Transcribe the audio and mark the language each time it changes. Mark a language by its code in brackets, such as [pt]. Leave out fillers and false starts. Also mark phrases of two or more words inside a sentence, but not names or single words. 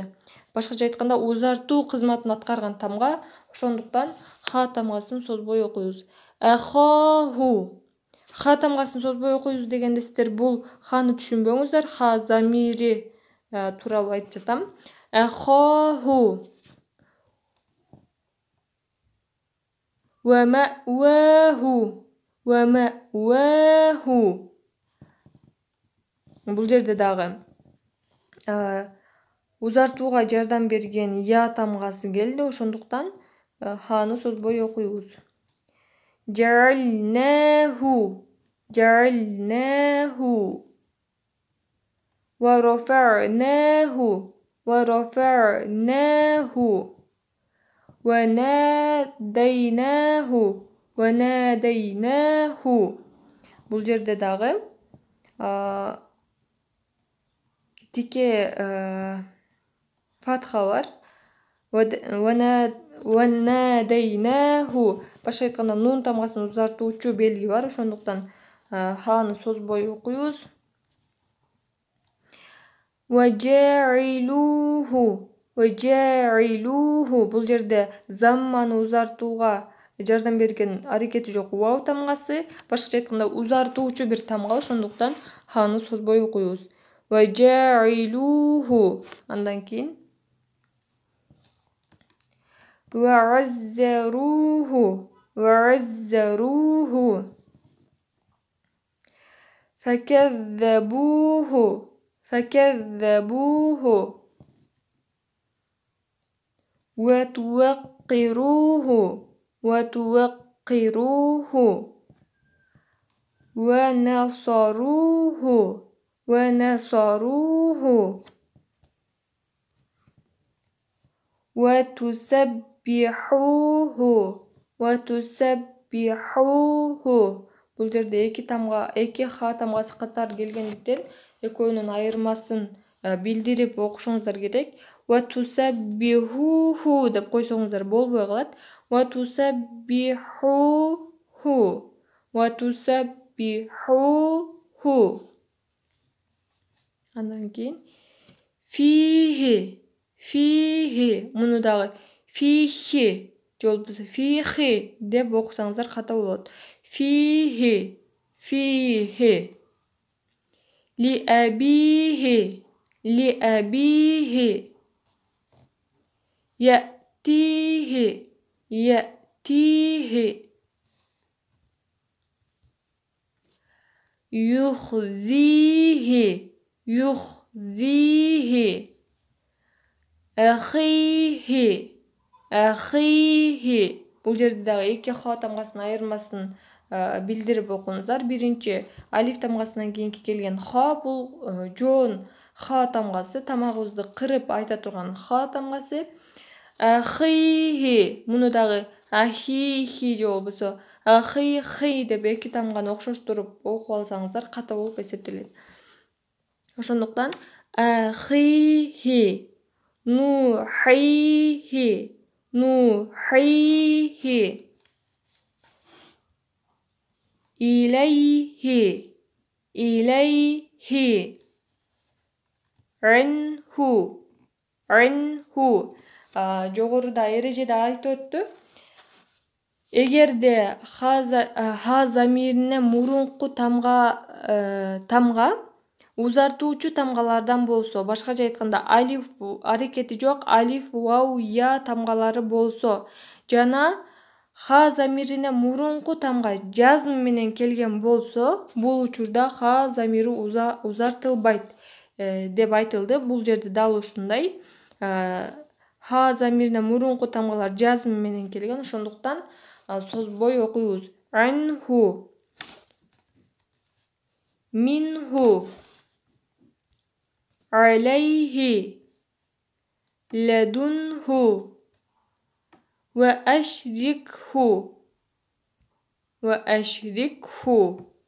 [ky] Башкача айтканда, узартуу кызматын аткарган тамга, ошондуктан ха тамгасын созбой окуйбуз. [ar] أخاه. [ky] Ха тамгасын созбой окуйбуз дегенде сиздер бул ханы түшүнбөңүздөр. Ха замири тууралуу айтып жатам. [ar] أخاه. ومأواه. ومأواه. [ky] Бул жерде дагы узартууга жардам берген я тамгасы келди, ошондуктан ханы созбой окуйбуз. [ar] جعلناه. جعلناه. ورفعناه. ورفعناه. وناديناه. وناديناه. [ky] Бул жерде дагы тике фатха бар. [ar] وناديناه. [ky] Башка айтканда, нун тамгасын узартуучу белги бар, ошондуктан ханы созбой окуйбуз. [ar] وجاعلوه. وجاعلوه. [ky] Бул жерде замманы узартууга жардам берген аракети жок вау тамгасы. Башкача айтканда, узартуучу бир тамга, ошондуктан ханы созбой окуйбуз. [ar] وجاعلوه. [ky] Андан кийин [ar] وعزروه. وعزروه. فكذبوه. فكذبوه. وتوقروه. وتوقروه. ونصروه. ونصروه. وتسبحوه. وتسبحوه. [ky] Бул жерде эки ха тамгасы катар келгендиктен экөөнүн айырмасын билдирип окушуңуздар керек. [ar] وتسبحوه [ky] деп койсоңуздар болбой калат. [ar] وتسبحوه. وتسبحوه. [ky] Андан кийин фихи. [ar] فيه. [ky] Муну дагы фихи же болбосо фихи деп окусаңыздар ката болот. [ar] فيه. فيه. لأبيه. لأبيه. يأتيه. يأتيه. يخزيه. يخزيه. أخيه. أخيه. [ky] Бул жерде дагы эки ха тамгасынын айырмасын билдирип окуңуздар. Биринчи алиф тамгасынан кийинки келген ха бул жоон ха тамгасы, тамагыбызды кырып айта турган ха тамгасы. [ar] أخيه. [ky] Муну дагы ахихи же болбосо ахихи деп эки тамганы окшоштуруп окуп алсаңыздар ката болуп эсептелет. [ar] Ошондуктан أخيه، نوحيه، نوحيه، إليه، إليه، عنه، عنه. [ky] Жогоруда эрежеде айтып өттү. Эгерде ха замиринен мурунку тамга узартуучу тамгалардан болсо, башкача айтканда алиф аракети жок алиф, вау, я тамгалары болсо жана ха замиринен мурунку тамга жазм менен келген болсо, бул учурда ха замири узартылбайт деп айтылды. Бул жерде дал ушундай. Ха замиринен мурунку тамгалар жазм менен келген, ошондуктан созбой окуйбуз. [ar] عنه، منه، عليه, لدنه، وأشركه، وأشركه.